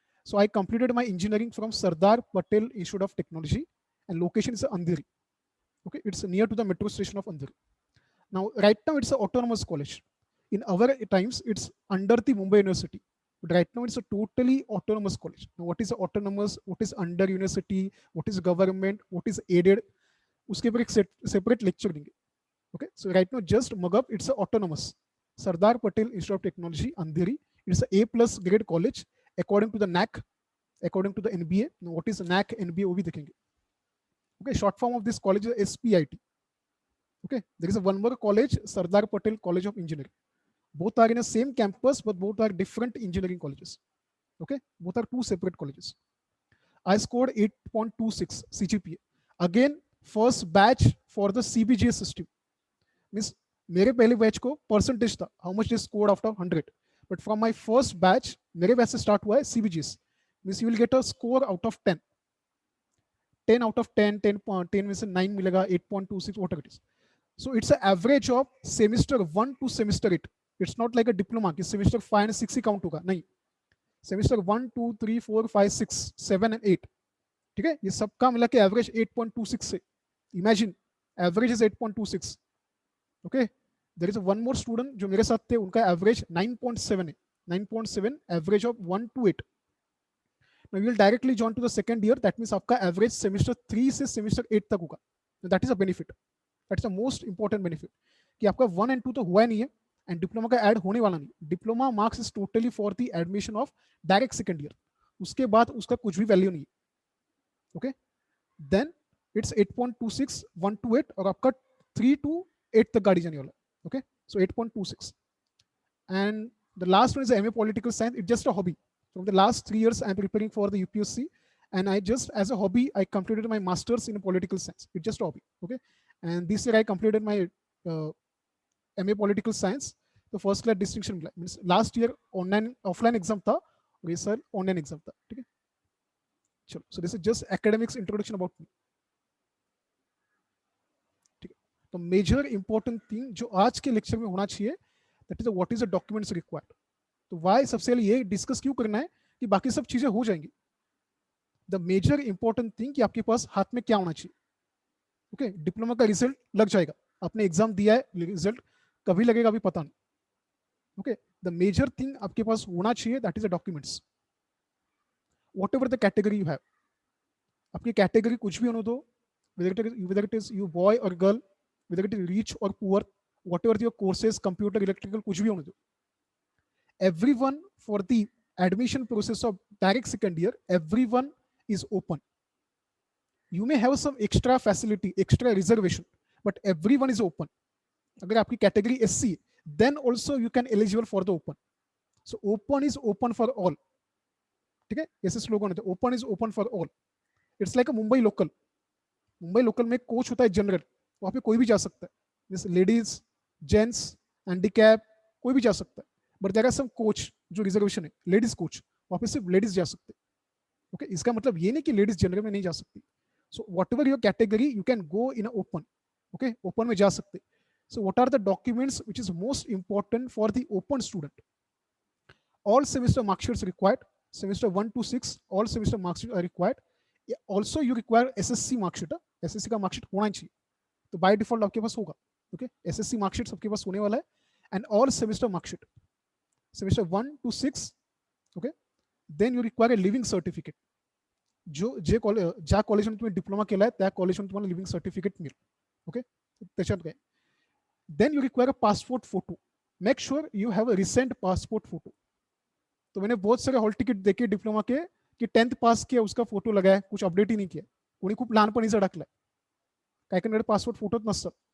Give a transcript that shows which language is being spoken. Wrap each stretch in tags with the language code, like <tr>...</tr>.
<en>So I completed my engineering from Sardar Patel Institute of Technology, and location is Andheri. Okay, it's near to the metro station of Andheri. Now, right now it's an autonomous college. In our times, it's under the Mumbai University. But right now it's a totally autonomous college. Now, what is autonomous? What is under university? What is government? What is aided?</en> <hi>उसके ऊपर एक</hi> <en>separate lecture</en> <hi>देंगे.</hi> <en>Okay, so right now just mug up. It's a autonomous. Sardar Patel Institute of Technology, Andheri. It's a A+ grade college according to the NAC, according to the NBA. Now, what is NAC, NBA?</en> <hi>वो भी देखेंगे.</hi> <en>Okay, short form of this college is SPIT. Okay, there is a one more college, Sardar Patel College of Engineering. Both are in the same campus, but both are different engineering colleges. Okay, both are 2 separate colleges. I scored 8.26 CGPA. Again, first batch for the CBGS system. Means</en> <hi>मेरे पहले batch को percentage था,</hi> <en>how much is scored out of 100, but from my first batch</en> <hi>मेरे batch से start हुआ है</hi> <en>CBGS, means you will get a score out of 10, 10 out of 10, 10, 10 में से 9 मिलेगा, 8.26 whatever it is. So it's an average of semester 1 to semester 8. It's not like a diploma</en> <hi>कि semester 5 and 6 he count होगा, नहीं,</hi> <en>semester 1 2 3 4 5 6 7 and 8, ठीक है,</en> <hi>ये सबका मिला के</hi> <en>Average 8.26 से, imagine average is 8.26, okay. There is one more student</en> <hi>जो मेरे साथ थे, उनका एवरेज 9.7 है,</hi> <en>9.7 average of 1 to 8. Now you will directly join to the second year, that means</en> <hi>आपका एवरेज सेमेस्टर 3 से सेमेस्टर 8 तक होगा.</hi> <en>that is a benefit, that is the most important benefit</en> <hi>कि आपका 1 and 2 तो हुआ नहीं है एंड डिप्लोमा का ऐड होने वाला नहीं.</hi> <en>diploma marks is totally for the admission of direct second year,</en> <hi>उसके बाद उसका कुछ भी वैल्यू नहीं है,</hi> <en>Okay.</en> <hi>देन इट्स 8.26 1 to 8 और आपका 3 to 8 तक गाड़ी जाने वाला, okay.</hi> <en>So 8.26 and the last one is MA Political Science. It's just a hobby. From the last 3 years, I'm preparing for the UPSC, and I just, as a hobby, I completed my master's in political science. It's just a hobby, okay. And this year I completed my MA Political Science. The first class distinction means last year online offline exam था,</en> <hi>और ये sir online exam था,</hi> <en>ठीक है.</en> <hi>चलो,</hi> <en>so this is just academics introduction about me,</en> <hi>ठीक है. तो मेजर इंपॉर्टेंट थिंग जो आज के लेक्चर में होना चाहिए,</hi> <en>That is what is the documents required.</en> <hi>तो वाई सबसे पहले ये डिस्कस क्यों करना है कि बाकी सब चीजें हो जाएंगी.</hi> <en>the major important thing</en> <hi>कि आपके पास हाथ में क्या होना चाहिए, ओके. डिप्लोमा का रिजल्ट लग जाएगा, आपने एग्जाम दिया है, रिजल्ट कभी लगेगा अभी पता नहीं,</hi> <en>Okay. The major thing</en> <hi>आपके पास होना चाहिए,</hi> <en>That is the documents, whatever the category you have.</en> <hi>आपकी कैटेगरी कुछ भी होने दो,</hi> <en>whether it is you boy or girl, whether it is rich or poor, whatever your courses, computer, electrical,</en> <hi>कुछ भी होने दो.</hi> <en>Everyone for the admission process of direct second year, everyone is open. You may have some extra facility, extra reservation, but everyone is open.</en> <hi>अगर आपकी category SC है,</hi> <en>then also you can eligible for the open. So open is open for all,</en> <hi>ठीक है. ऐसे slogan होते हैं,</hi> <en>open is open for all. It's like a Mumbai local.</en> <hi>Mumbai local में coach होता है जनरल, वहाँ पे कोई भी जा सकता है, जैसे लेडीज, जेंट्स, हैंडीकैप, कोई भी जा सकता है.</hi> <en>but there are some coach</en> <hi>जो रिजर्वेशन है, लेडीज कोच, वहाँ पे सिर्फ लेडीज जा सकते हैं, ओके. इसका मतलब ये नहीं कि लेडीज जनरल में नहीं जा सकती.</hi> <en>so whatever your category you can go in open,</en> <hi>okay. Open में जा सकते.</hi> <en>So what are the documents which is most important for the open student. All semester marksheets required, semester 1 to 6 all semester marksheet are required. Also you require SSC marksheet,</en> <hi>SSC का marksheet होना चाहिए, तो by default आपके पास होगा,</hi> <en>Okay.</en> <hi>SSC marksheet सबके पास होने वाला है.</hi> <en>and all semester marksheet,</en> <hi>semester 1 to 6, okay.</hi> <en>Then you require a leaving certificate.</en> <mr>जो जे कॉलेज, ज्या कॉलेजमध्ये तुम्ही डिप्लोमा केलाय त्या कॉलेजमध्ये तुम्हाला लिविंग सर्टिफिकेट मिळेल, ओके. त्याच्यात काय.</mr> <en>Then you require a passport photo. Make sure you have a recent passport photo.</en> <hi>तो मैंने बहुत सारे हॉल तिकीट देखे डिप्लोमा के की 10th पास किया, उसका फोटो लगाय,</hi> <mr>कुछ अपडेट ही नाही किया, कोणी खूप लहानपणीच अडकलाय, काय काय पासपोर्ट फोटोच नसतं.</mr>